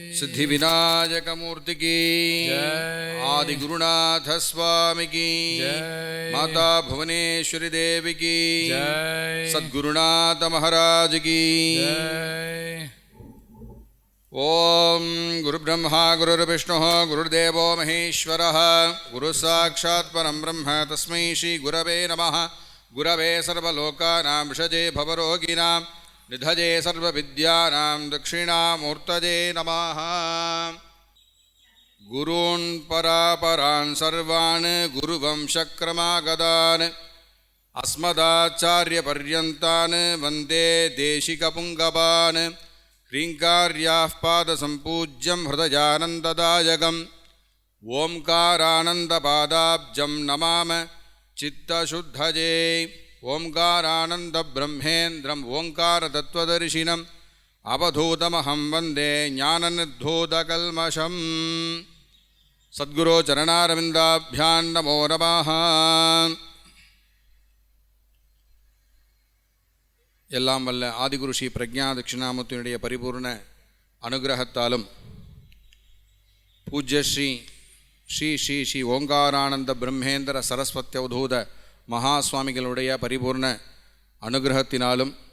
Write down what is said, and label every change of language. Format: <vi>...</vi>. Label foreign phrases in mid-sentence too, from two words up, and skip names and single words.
<ta>சித்தி விநாயக மூர்த்திக்கு, ஆதி குருநாத சுவாமிக்கு, மாதா புவனேஸ்வரி தேவிக்கு, சத்குருநாத மகாராஜுக்கு.</ta> <sa>ॐ गुरु ब्रह्मा गुरु विष्णु गुरुर्देवो महेश्वरः गुरु साक्षात् परं ब्रह्म तस्मै श्री गुरवे नमः. गुरवे सर्वलोकानां भिषजे भवरोगिणाम् निधये सर्वविद्यानां दक्षिणामूर्तये नमः. गुरून् परापरान् सर्वान् गुरुवंशक्रमागतान् अस्मदाचार्यपर्यन्तान् वन्दे देशिकपुङ्गवान्. ह्रीङ्कार्याः पादसम्पूज्यं हृदयानन्ददायकम् ओङ्कारानन्दपादाब्जं नमाम चित्तशुद्धये. ओङ्कारानन्दब्रह्मेन्द्रम् ओङ्कारतत्त्वदर्शिनम् अवधूतमहं वन्दे ज्ञाननिर्धूतकल्मषम्. सद्गुरोचरणारविन्दाभ्यां नमो नमः.</sa> <ta>எல்லாம் வல்ல ஆதிகுரு ஸ்ரீ பிரக்ஞா தட்சிணாமூர்த்தியினுடைய பரிபூர்ண அனுகிரகத்தாலும் பூஜ்ய ஸ்ரீ ஸ்ரீ ஸ்ரீ ஸ்ரீ ஓங்காரானந்த பிரம்மேந்திர சரஸ்வதி அவதூத மகாஸ்வாமிகளுடைய பரிபூர்ண அனுகிரகத்தினாலும்</ta>